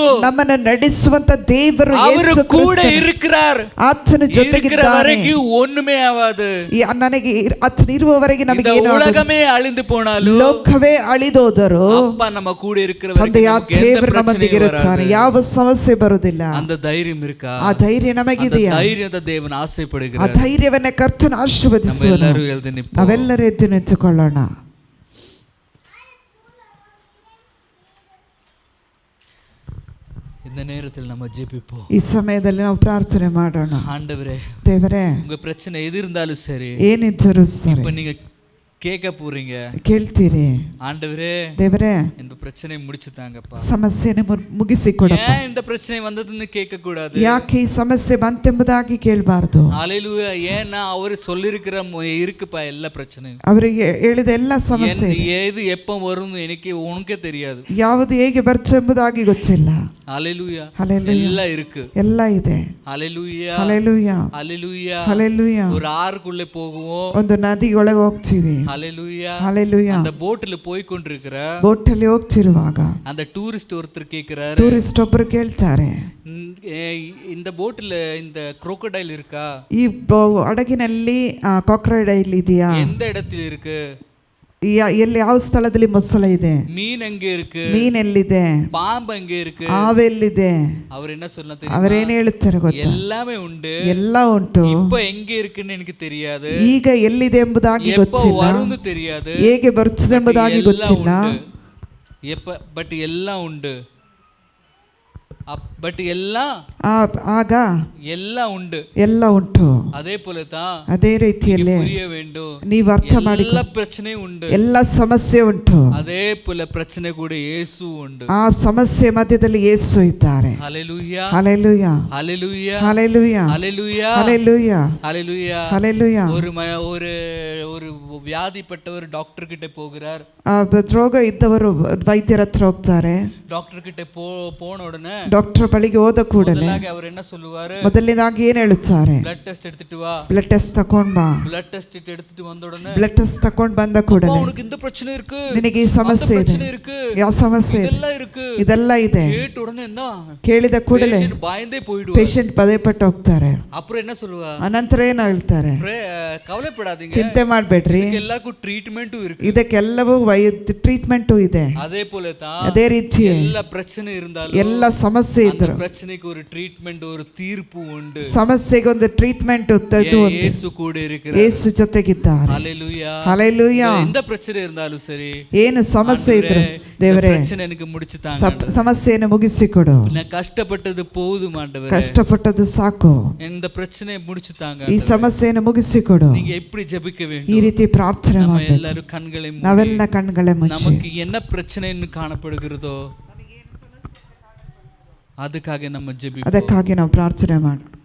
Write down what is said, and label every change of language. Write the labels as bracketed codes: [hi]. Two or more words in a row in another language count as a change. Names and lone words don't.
[kn] ನಮ್ಮನ್ನು ನಡೆಸುವಂತ ದೇವರು ಅವರು ಕೂಡ இருக்கிறார். ಆತನ ಜೊತೆಗಿದ್ದಾನೆ. [ta] வரைக்கும் ஒண்ணுமே ஆகாது. [kn] ನನಗೆ ಆತನ ಇರುವವರೆಗೆ ನಮಗೆ ಏನು [ta] உலகமே அழிந்து போனாலும், [kn] ಲೋಕವೇ ಅಳಿದೋದರೂ [ta] அப்பா நம்ம கூட இருக்கிறவரைக்கும் [kn] ತಂದೆಯಾದ ದೇವರು ನಮ್ಮೊಂದಿಗೆ ಇರುತ್ತಾನೆ, ಯಾವ ಸಮಸ್ಯೆ ಬರುವುದಿಲ್ಲ. [ta] அந்த தைரியம் இருக்கா? [kn] ಆ ಧೈರ್ಯ ನಮಗಿದೆಯಾ? [ta] தைரியத்தை தேவன் [kn] ಆ [ta] ஆசைப்படுகிறார். [kn] ಧೈರ್ಯವನ್ನೇ ಕರ್ತನು ಆಶೀರ್ವದಿಸುವನು. ನಾವೆಲ್ಲರೂ ಎದ್ದು ನಿಂತುಕೊಳ್ಳೋಣ. [ta] இந்த நேரத்தில் நம்ம ஜெபிப்போம். [kn] ಈ ಸಮಯದಲ್ಲಿ ನಾವು ಪ್ರಾರ್ಥನೆ ಮಾಡೋಣ. [ta] ஆண்டவரே, [kn] ದೇವರೇ, [ta] உங்க பிரச்சனை எது இருந்தாலும் சரி, [kn] ಏನಿದ್ದರೂ ಸರಿ, [ta] இப்ப நீங்க கேட்க போறீங்க. [kn] ಕೇಳ್ತೀರಿ, [ta] ஆண்டவரே [kn] ದೇವರೇ [ta] இந்த பிரச்சனையை முடிச்சு தாங்கப்பா, [kn] ಸಮಸ್ಯೆನ ಮುಗಿಸಿಕೊಡಪ್ಪ. [ta] ஏன் இந்த பிரச்சனை வந்ததுன்னு கேட்க கூடாது. [kn] ಯಾಕೆ ಈ ಸಮಸ್ಯೆ ಬಂತೆಂಬುದಾಗಿ ಕೇಳಬಾರದು. [ta] ஹalleluya. ஏன்னா அவர் சொல்லிருக்கிற இருக்குப்பா எல்லா பிரச்சனையும். [kn] ಅವರಿಗೆ ಹೇಳಿದ ಎಲ್ಲ ಸಮಸ್ಯೆ [ta] ஏது எப்போ வரும் எனக்கு உனக்கே தெரியாது. [kn] ಯಾವುದು ಹೇಗೆ ಬರ್ತದೆ ಎಂಬುದಾಗಿ ಗೊತ್ತಿಲ್ಲ. [ta] ஹalleluya. ஹalleluya. எல்லாம் இருக்கு, [kn] ಎಲ್ಲ ಇದೆ. [ta] ஹalleluya [kn] ಹalleluya. ஹalleluya. ಹalleluya. [ta] ஒரு ஆறுக்குள்ளே போகுவோம், [kn] ಒಂದು ನದಿಯೊಳಗೆ ಹೋಗ್ತೀವಿ. [ta] ஹalleluya. [kn] ಹalleluya. [ta] அந்த போட்ல போய் கொண்டிருக்கிற [kn] ಬೋಟಲ್ಲಿ ಹೋಗ್ತಿರುವಾಗ [ta] அந்த டூரிஸ்ட் ஒருத்தர் கேக்குறாரு, [kn] ಟೂರಿಸ್ಟ್ ಒಬ್ಬರು ಕೇಳ್ತಾರೆ, [ta] இந்த போட்ல இந்த crocodile இருக்கா? [kn] ಈ ಹಡಗಿನಲ್ಲಿ ಕಾಕ್ರೈಡೈಲ್ ಇದೆಯಾ? [ta] எந்த இடத்துல இருக்கு? [kn] ಎಲ್ಲಿ ಯಾವ ಸ್ಥಳದಲ್ಲಿ ಮೊಸಳೆ ಇದೆ? [ta] மீன் எங்க இருக்கு? [kn] ಮೀನ್ ಎಲ್ಲಿದೆ? [ta] பாம்பு எங்க இருக்கு? [kn] ಹಾವೆಲ್ಲಿದೆ? [ta] அவர் என்ன சொன்னா [kn] ಅವರೇನು ಹೇಳ್ತಾರೆ ಗೊತ್ತಾ? [ta] எல்லாமே உண்டு, [kn] ಎಲ್ಲ ಉಂಟು, [ta] இப்ப எங்க இருக்குன்னு எனக்கு தெரியாது, [kn] ಈಗ ಎಲ್ಲಿದೆ ಎಂಬುದಾಗಿ [ta] எப்ப [kn] ಗೊತ್ತಿಲ್ಲ, [ta] வரும்னு தெரியாது, [kn] ಹೇಗೆ ಬರ್ತದೆ ಎಂಬುದಾಗಿ ಗೊತ್ತಿಲ್ಲ, [ta] எப்ப பட் எல்லாம் உண்டு. பட் எல்லாம் [kn] ಆಗ [ta] எல்லாம் உண்டு. [kn] ಎಲ್ಲ ಉಂಟು. [ta] அதே போல தான் [kn] ಅದೇ ರೀತಿಯಲ್ಲಿ [ta] புரிய வேண்டும், [kn] ನೀವು ಅರ್ಥ ಮಾಡಿ [ta] எல்லா பிரச்சனையும் உண்டு. [kn] ಎಲ್ಲ ಸಮಸ್ಯೆ ಉಂಟು. [ta] அதே போல பிரச்சனை கூட இயேசு உண்டு. [kn] ಆ ಸಮಸ್ಯೆ ಮಧ್ಯದಲ್ಲಿ ಯೇಸು ಇದ್ದಾರೆ. [ta] ஹalleluya ஹalleluya ஹalleluya ஹalleluya ஹalleluya ஹalleluya ஹalleluya ஹalleluya. ஒரு ஒரு வியாதிப்பட்டவர் டாக்டர் கிட்ட போகிறார். [kn] ರೋಗ ಇದ್ದವರು ವೈದ್ಯರ ಹತ್ರ ಹೋಗ್ತಾರೆ. [ta] டாக்டர் கிட்ட போன உடனே [kn] ಡಾಕ್ಟರ್ ಬಳಿಗೆ ಹೋದ ಕೂಡಲೇ [ta] அவர் என்ன சொல்லுவாரு? [kn] ಮೊದಲನೇದಾಗಿ ಏನ್ ಹೇಳುತ್ತಾರೆ? [en] blood test [ta] எடுத்துட்டு வா. [en] blood test [kn] ತಕೊಂಡ್ ಬಾ. [en] blood test [ta] எடுத்துட்டு வந்த உடனே [en] blood test [kn] ತಕೊಂಡ್ ಬಂದ ಕೂಡಲೇ [ta] உனக்கு இந்த பிரச்சனை இருக்கு, [kn] ನಿನಗೆ ಈ ಸಮಸ್ಯೆ ಇದೆ, ಯಾವ ಸಮಸ್ಯೆ [ta] இதெல்லாம் இருக்கு, [kn] ಇದೆಲ್ಲ ಇದೆ. [ta] கேட்ட உடனே என்ன [kn] ಕೇಳಿದ ಕೂಡಲೇ [ta] பயந்தே போய்டுவார். [kn] ಪೇಷಂಟ್ ಭಯಪಟ್ಟು ಹೋಗ್ತಾರೆ. [ta] அப்புறம் என்ன சொல்லுவா? [kn] ಅನಂತರ ಏನು ಹೇಳ್ತಾರೆ? [ta] கவலைப்படாதீங்க, [kn] ಚಿಂತೆ ಮಾಡಬೇಡ್ರಿ, [ta] எல்லாருக்கும் ட்ரீட்மெಂಟು இருக்கு. [kn] ಇದಕ್ಕೆಲ್ಲವೂ ಟ್ರೀಟ್ಮೆಂಟ್ ಇದೆ. [ta] அதே போல தான் [kn] ಅದೇ ರೀತಿ [ta] எல்லா பிரச்சனை இருந்தாலும் [kn] ಎಲ್ಲ ಸಮಸ್ಯೆ ಇದ್ರು [ta] பிரச்சனைக்கு ஒரு ட்ரீட்மெண்ட், ஒரு தீர்ப்பு உண்டு. [kn] ಸಮಸ್ಯೆಗೆ ಒಂದು ಟ್ರೀಟ್ಮೆಂಟ್ [ta] இயேசு கூட இருக்கிறார். [kn] ಯೇಸು ಜೊತೆಗಿದ್ದಾರೆ. [ta] ஹalleluya ஹalleluya. எந்த பிரச்சனை இருந்தாலும் சரி, [kn] ಏನು ಸಮಸ್ಯೆ ಇದ್ರು ದೇವರೇ [ta] பிரச்சனை எனக்கு முடிச்சு தாங்க, [kn] ಸಮಸ್ಯೆಯನ್ನು ಮುಗಿಸಿಕೊಡು, [ta] நான் கஷ்டப்பட்டது போதும் ஆண்டவரே, [kn] ಕಷ್ಟಪಟ್ಟದ್ದು ಸಾಕು, [ta] இந்த பிரச்சனையை முடிச்சு தாங்க, [kn] ಈ ಸಮಸ್ಯೆಯನ್ನು ಮುಗಿಸಿಕೊಡು. [ta] நீங்க எப்படி ஜெபிக்க [kn] ಈ [ta] வேண்டும்? [kn] ರೀತಿ ಪ್ರಾರ್ಥನೆ [ta] நம்ம [kn] ಮಾಡಬೇಕು. [ta] எல்லாரும் கண்களை மூடி, [kn] ನಾವೆಲ್ಲ ಕಣ್ಗಳೇ ಮುಚ್ಚಿ [ta] நமக்கு என்ன பிரச்சனைன்னு காணப்படுகிறதோ அதுக்காக நம்ம ஜெபிப்போம். [kn] ಅದಕ್ಕಾಗಿ ನಾವು ಪ್ರಾರ್ಥನೆ ಮಾಡೋಣ.